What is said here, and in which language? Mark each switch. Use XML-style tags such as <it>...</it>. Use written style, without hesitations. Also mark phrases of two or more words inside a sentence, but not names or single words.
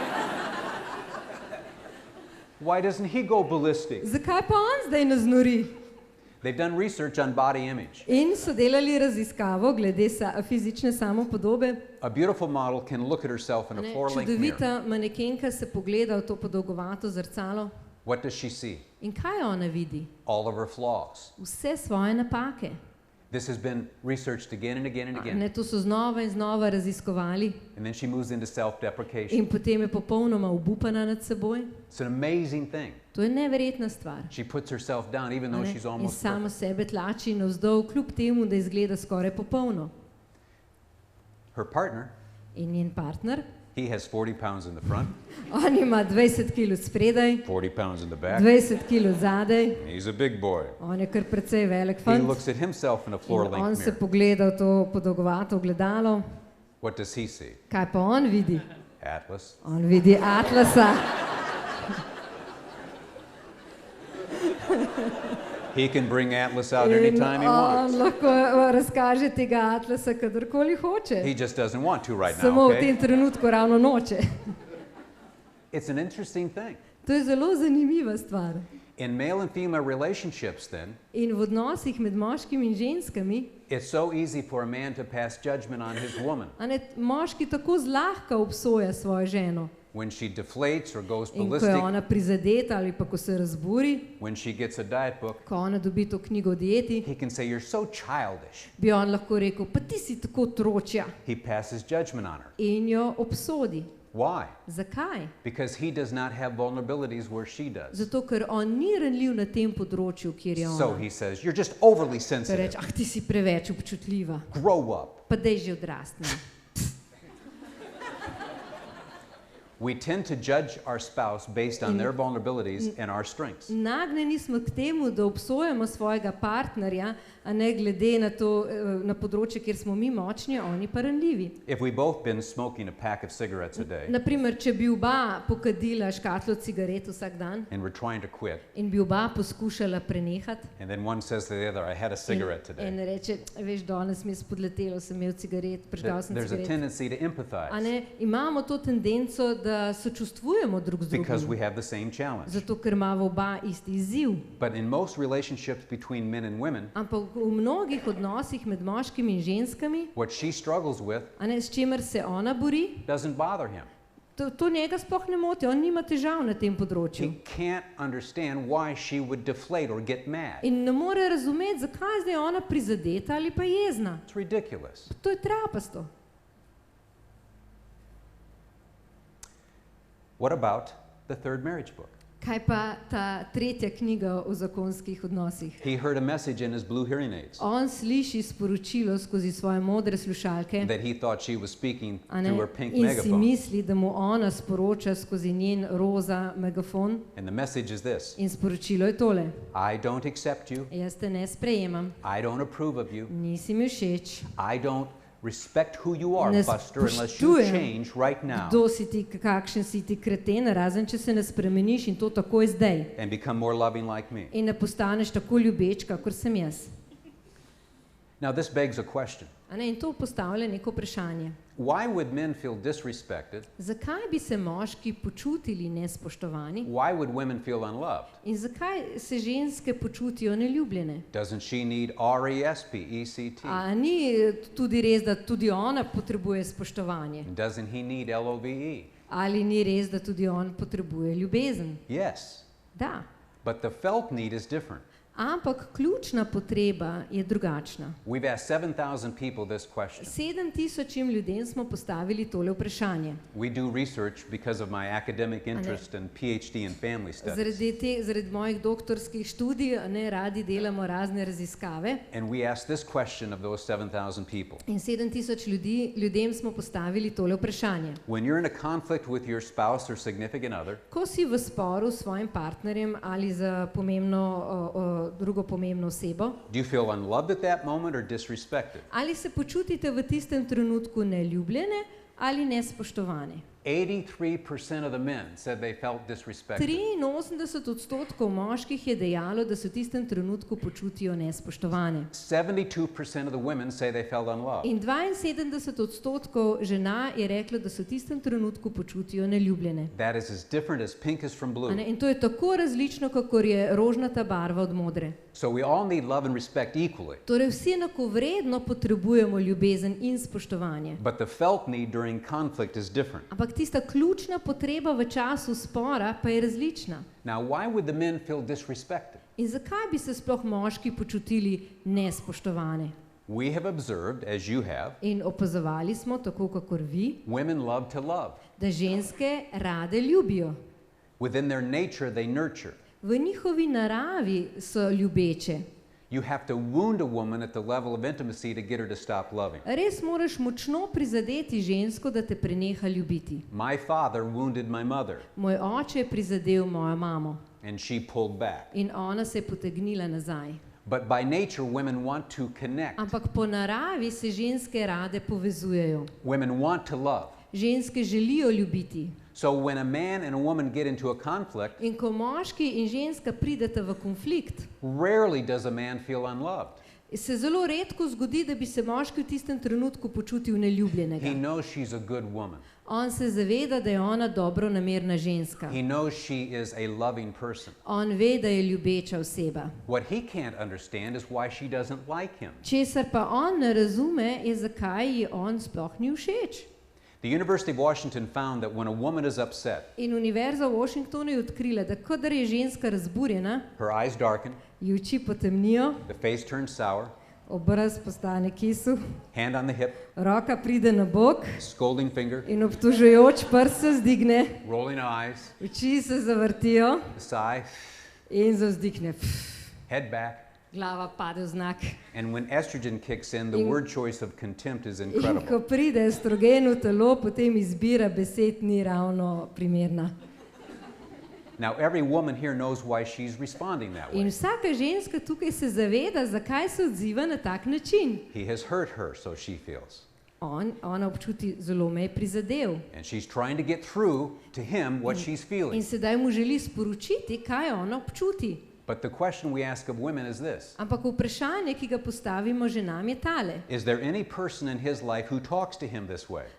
<en>Why doesn't he go ballistic?</en> <sl>Zakaj pa on zdaj naznori?</sl> <en>They've done research on body image.</en> <sl>In so delali raziskavo glede fizične samopodobe.</sl> <en>A beautiful model can look at herself in a</en> <sl>Ne,</sl> <en>floor-length mirror.</en> <sl>čudovita manekenka se pogleda v to podolgovato zrcalo.</sl> <en>What does she see?</en> <sl>In kaj ona vidi?</sl> <en>All of her flaws.</en> <sl>Vse svoje napake.</sl> <en>This has been researched again and again and again.</en> <sl>Ne, to so znova in znova raziskovali.</sl> <en>And then she moves into self-deprecation.</en> <sl>In potem je popolnoma obupana nad seboj.</sl> <en>It's an amazing thing.</en> <sl>To je neverjetna stvar.</sl> <en>She puts herself down even</en> <sl>A</sl> <en>though</en> <sl>ne?</sl> <en>she's</en> <sl>In</sl> <en>almost</en> <sl>samo</sl> <en>perfect.</en> <sl>sebe tlači navzdol, kljub temu, da izgleda skoraj popolno.</sl> <en>Her partner,</en> <sl>In njen partner,</sl> <en>he has 40 pounds in the front,</en> <sl>on ima 20 kg spredaj,</sl> <en>40 pounds in the back.</en> <sl>20 kg zadaj,</sl> <en>He's a big boy.</en> <sl>on je kar precej velik</sl> <en>He</en> <sl>fant.</sl> <en>looks at himself in a</en> <sl>In on</sl> <en>floor-length</en> <sl>se</sl> <en>mirror.</en> <sl>pogleda v to podolgovato ogledalo.</sl> <en>What does he see?</en> <sl>Kaj pa on vidi?</sl> <en>Atlas.</en> <sl>On vidi atlasa.</sl> <en>He can bring Atlas out</en> <sl>In</sl> <en>anytime he</en> <sl>on</sl> <en>wants.</en> <sl>lahko razkaže tega atlasa, kadarkoli hoče.</sl> <en>He just doesn't want to right now,</en> <sl>Samo v</sl> <en>okay?</en> <sl>tem trenutku ravno noče.</sl> <en>It's an interesting thing.</en> <sl>To je zelo zanimiva stvar.</sl> <en>In male and female relationships, then,</en> <sl>In v odnosih med moškimi in ženskami,</sl> <en>it's so easy for a man to pass judgment on his woman.</en> <sl>a ne, moški tako zlahka obsoja svojo ženo.</sl> <en>when she deflates or goes</en> <sl>In ko je</sl> <en>ballistic,</en> <sl>ona prizadeta ali pa ko se razburi,</sl> <en>when she gets a diet book,</en> <sl>ko ona dobi to knjigo o dieti,</sl> <en>he can say, "You're so childish."</en> <sl>bi on lahko rekel, pa ti si tako otročja,</sl> <en>He passes judgment on her.</en> <sl>in jo obsodi.</sl> <en>Why?</en> <sl>Zakaj?</sl> <en>Because he does not have vulnerabilities where she does.</en> <sl>Zato, ker on ni ranljiv na tem področju, kjer je</sl> <en>So</en> <sl>ona.</sl> <en>he says, "You're just overly</en> <sl>Ker</sl> <en>sensitive.</en> <sl>reče, ah, ti si preveč občutljiva,</sl> <en>Grow up."</en> <sl>pa dej že odrasti.</sl> <en>We tend to judge our spouse based on their vulnerabilities and our strengths.</en> <sl>Nagnjeni smo k temu, da obsojamo svojega partnerja, a ne glede na to, na področje, kjer smo mi močni, oni pa ranljivi.</sl> <en>If we both been smoking a pack of cigarettes a day</en> <sl>Naprimer, če bi oba pokadila škatlo cigaret vsak dan</sl> <en>and we're trying to quit,</en> <sl>in bi oba poskušala prenehati,</sl> <en>and then one says to the other, "I had a cigarette</en> <sl>in</sl> <en>today,"</en> <sl>reče, veš, danes mi je spodletelo, sem imel cigaret, prižgal sem</sl> <en>there's a</en> <sl>cigaret.</sl> <en>tendency to</en> <sl>A</sl> <en>empathize</en> <sl>ne, imamo to tendenco, da sočustvujemo drug z</sl> <en>because we</en> <sl>drugim,</sl> <en>have the same challenge.</en> <sl>zato ker imamo oba isti izziv.</sl> <en>But in most relationships between men and women,</en> <sl>Ampak v mnogih odnosih med moškimi in ženskami,</sl> <en>what she struggles with</en> <sl>a ne, s čimer se ona bori,</sl> <en>doesn't bother him.</en> <sl>to njega sploh ne moti, on nima težav na tem področju.</sl> <en>He can't understand why she would deflate or get mad.</en> <sl>In ne more razumeti, zakaj zdaj ona prizadeta ali pa jezna.</sl> <en>It's ridiculous.</en> <sl>To je trapasto.</sl> <en>What about the third marriage book?</en> <sl>Kaj pa ta tretja knjiga o zakonskih odnosih?</sl> <en>He heard a message in his blue hearing aids</en> <sl>On sliši sporočilo skozi svoje modre slušalke,</sl> <en>that he thought she was speaking</en> <sl>a ne,</sl> <en>through her pink</en> <sl>in si</sl> <en>megaphone.</en> <sl>misli, da mu ona sporoča skozi njen roza megafon,</sl> <en>And the message is this:</en> <sl>in sporočilo je tole:</sl> <en>I don't accept you.</en> <sl>jaz te ne sprejemam,</sl> <en>I don't approve of you.</en> <sl>nisi mi všeč,</sl> <en>I don't respect who you are,</en> <sl>Ne</sl> <en>Buster, unless you</en> <sl>spoštujem,</sl> <en>change right now</en> <sl>kdo si ti, kakšen si ti kreten, razen če se ne spremeniš in to takoj zdaj.</sl> <en>and become more loving like me.</en> <sl>In ne postaneš tako ljubeč, kakor sem jaz.</sl> <en>Now, this begs a question.</en> <sl>A ne, in to postavlja neko vprašanje.</sl> <en>Why would men feel disrespected?</en> <sl>Zakaj bi se moški počutili nespoštovani</sl> <en>Why would women feel unloved?</en> <sl>in zakaj se ženske počutijo neljubljene?</sl> <en>Doesn't she need RESPECT?</en> <sl>A ni tudi res, da tudi ona potrebuje spoštovanje?</sl> <en>And doesn't he need LOVE?</en> <sl>Ali ni res, da tudi on potrebuje ljubezen?</sl> <en>Yes.</en> <sl>Da.</sl> <en>But the felt need is different.</en> <sl>Ampak ključna potreba je drugačna.</sl> <en>We've asked 7,000 people this question.</en> <sl>7.000 ljudem smo postavili tole vprašanje.</sl> <en>We do research because of my academic interest and PhD in family studies.</en> <sl>Zaradi mojih doktorskih študij ne radi delamo razne raziskave.</sl> <en>And we asked this question of those 7,000 people.</en> <sl>In 7.000 ljudem smo postavili tole vprašanje.</sl> <en>When you're in a conflict with your spouse or significant other,</en> <sl>Ko si v sporu s svojim partnerjem ali za drugo pomembno osebo,</sl> <en>do you feel unloved at that moment or disrespected?</en> <sl>ali se počutite v tistem trenutku neljubljene ali nespoštovane?</sl> <en>83% of the men said they felt disrespected.</en> <sl>83% moških je dejalo, da se v tistem trenutku počutijo nespoštovane.</sl> <en>72% of the women say they felt unloved.</en> <sl>In 72% žena je reklo, da se v tistem trenutku počutijo neljubljene.</sl> <en>That is as different as pink is from</en> <sl>A</sl> <en>blue.</en> <sl>ne, in to je tako različno, kakor je rožnata barva od modre.</sl> <en>So we all need love and respect equally.</en> <sl>Torej vsi enakovredno potrebujemo ljubezen in spoštovanje.</sl> <en>But the felt need during conflict is different.</en> <sl>Ampak tista ključna potreba v času spora pa je različna.</sl> <en>Now, why would the men feel disrespected?</en> <sl>In zakaj bi se sploh moški počutili nespoštovane?</sl> <en>We have observed, as you have,</en> <sl>In opazovali smo, tako kakor vi,</sl> <en>women love to love.</en> <sl>da ženske rade ljubijo.</sl> <en>Within their nature, they nurture.</en> <sl>V njihovi naravi so ljubeče.</sl> <en>You have to wound a woman at the level of intimacy to get her to stop loving.</en> <sl>Res moraš močno prizadeti žensko, da te preneha ljubiti.</sl> <en>My father wounded my mother,</en> <sl>Moj oče je prizadel mojo mamo</sl> <en>and she pulled back.</en> <sl>in ona se je potegnila nazaj.</sl> <en>But by nature, women want to connect.</en> <sl>Ampak po naravi se ženske rade povezujejo.</sl> <en>Women want to love.</en> <sl>Ženske želijo ljubiti.</sl> <en>So when a man and a woman get into a conflict,</en> <sl>In ko moški in ženska prideta v konflikt,</sl> <en>rarely does a man feel unloved.</en> <sl>se zelo redko zgodi, da bi se moški v tistem trenutku počutil</sl> <en>He</en> <sl>neljubljenega.</sl> <en>knows she's a good woman.</en> <sl>On se zaveda, da je ona dobronamerna ženska.</sl> <en>He knows she is a loving person.</en> <sl>On ve, da je ljubeča oseba.</sl> <en>What he can't understand is why she doesn't like him.</en> <sl>Česar pa on ne razume, je zakaj ji on sploh ni všeč.</sl> <en>The University of Washington found that when a woman is upset,</en> <sl>In Univerza v Washingtonu je odkrila, da kadar je ženska razburjena,</sl> <en>her eyes darken,</en> <sl>ji oči potemnijo,</sl> <en>the face turns sour,</en> <sl>obraz postane kisu,</sl> <en>hand on the hip,</en> <sl>roka pride na bok</sl> <en>scolding finger,</en> <sl>in obtožujoč prst se vzdigne,</sl> <en>rolling eyes,</en> <sl>oči se zavrtijo</sl> <en>sigh,</en> <sl>in zavzdihne.</sl> <en>head back.</en> <sl>Glava pade v znak.</sl> <en>And when estrogen kicks in, the</en> <sl>In-</sl> <en>word choice of contempt is</en> <sl>In</sl> <en>incredible.</en> <sl>ko pride estrogen v telo, potem izbira besed ni ravno primerna.</sl> <en>Now, every woman here knows why she's responding that</en> <sl>In</sl> <en>way.</en> <sl>vsaka ženska tukaj se zaveda, zakaj se odziva na tak način.</sl> <en>He has hurt her, so she feels.</en> <sl>Ona občuti, zelo me je prizadel.</sl> <en>And she's trying to get through to him what she's</en> <sl>In</sl> <en>feeling.</en> <sl>sedaj mu želi sporočiti, kaj ona občuti.</sl> <en>But the question we ask of women is this:</en> <sl>Ampak vprašanje, ki ga postavimo ženam, je tale.</sl> <en>is there any person in his life who talks to him this way?</en>